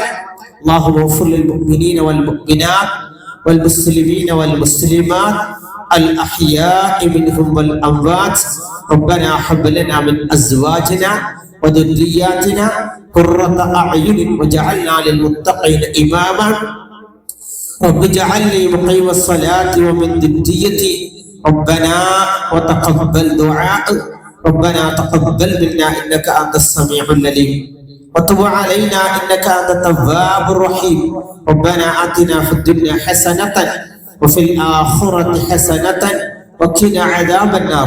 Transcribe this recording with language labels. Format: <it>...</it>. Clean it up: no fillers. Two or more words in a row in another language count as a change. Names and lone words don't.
<ar>الله غفور للمؤمنين والمؤمنات والمسلمين والمسلمات الأحياء منهم والأموات. ربنا هب لنا من أزواجنا وذرياتنا قرة أعين واجعلنا للمتقين إماما. رب اجعلني مقيم الصلاة ومن ذريتي ربنا وتقبل دعاء ربنا تقبل منا إنك أنت السميع العليم وتب علينا إنك أنت التواب الرحيم. ربنا آتنا في الدنيا حسنة وفي الآخرة حسنة وقنا عذاب النار.</ar>